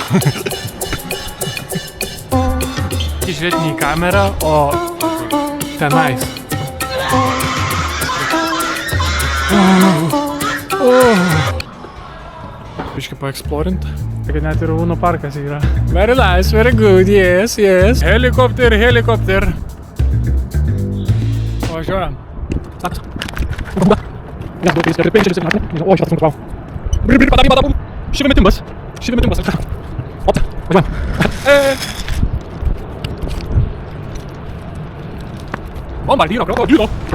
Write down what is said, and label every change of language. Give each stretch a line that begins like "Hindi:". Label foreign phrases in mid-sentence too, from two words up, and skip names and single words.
Lithuanian: Žiūrėti ne į kamerą, o tenais. Biškai paeksplorint. Kad net ir Uno parkas yra.
English: Very nice, very good, yes.
Lithuanian: Helikopter. Važiuojam. O, šitas nukrau. Badabum. Šivimetimbas. Važiuojam. Bombardino, crocodilo!